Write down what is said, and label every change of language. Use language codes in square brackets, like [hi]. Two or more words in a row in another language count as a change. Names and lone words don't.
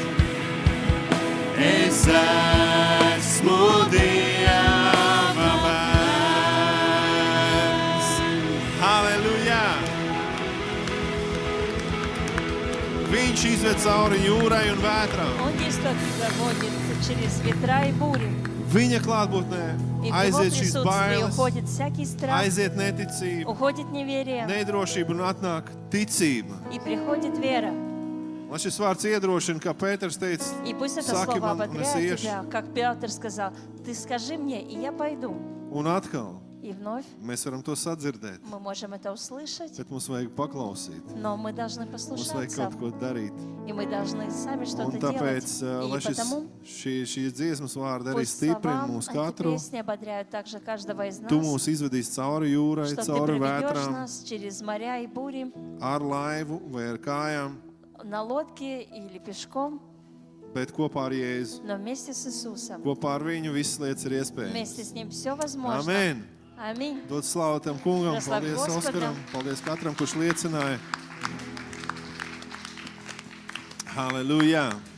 [lv] Es esmu Dieva bērns. Halleluja! Viņš izved cauri jūrai un vētrām. [ru] Он действует, проводит через ветра и бури. [lv] Viņa klātbūtnē [ru] И в его [lv] aiziet šīs [ru] присутствии [lv] bailes, [ru] уходит всякий страх, [lv] aiziet neticība, [ru] уходит неверие [lv] nedrošība un atnāk ticība. [ru] и приходит вера. [lv] Lai šis vārds iedrošina, kā Pēters teica, [ru] И пусть это [lv] saki [ru] слово [lv] man, un es [ru] ободряет [lv] iešu. [ru] тебя, как Петр сказал, ты скажи мне, и я пойду. [lv] Un atkal [ru] И вновь [lv] mēs varam to sadzirdēt, [ru] мы можем это услышать, [lv] bet mums vajag paklausīt. [ru] но мы должны [lv] Mums vajag [ru] послушаться, [lv] kaut ko darīt. [ru] и мы должны сами [lv] Un [ru] что-то [lv] tāpēc, [ru] делать. [lv] lai [ru] И потому [lv] šīs dziesmas vārdi arī [ru] пусть [lv] stiprina [ru] слова [lv] mūs [ru] эти [lv] katru, [ru] песни ободряют также каждого из [lv] tu [ru] нас, [lv] mūs izvedīsi cauri jūrai, [ru] что ты [lv] cauri [ru] приведешь [lv] vētrām, [ru] нас через моря и бури, [lv] ar laivu vai ar kājām, [ru] на лодке или пешком, [lv] bet kopā ar Jēzu. [ru] но вместе с Иисусом. [lv] Kopā ar viņu visas lietas ir iespējamas. [ru] Вместе с Ним все возможно. [lv] Amen! [ru] Аминь. [lv] Dod slavu tam kungam, Slavu paldies [ru] Gospodam. [lv] Oskaram, paldies katram, kurš liecināja. Halleluja!